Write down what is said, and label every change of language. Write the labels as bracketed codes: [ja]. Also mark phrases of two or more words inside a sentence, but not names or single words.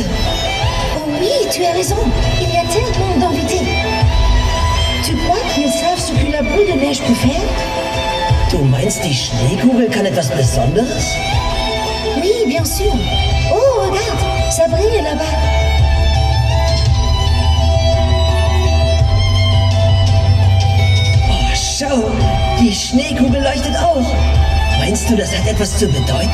[fr] Oh oui, tu as raison. Il y a tellement d'invités. Tu crois qu'ils savent ce que la boule de neige peut faire? [de] Du meinst, die Schneekugel kann etwas Besonderes? [fr] Oui, bien sûr. Oh, regarde, ça brille là-bas. [de] Oh, schau, die Schneekugel leuchtet auch. Meinst du, das hat etwas zu bedeuten?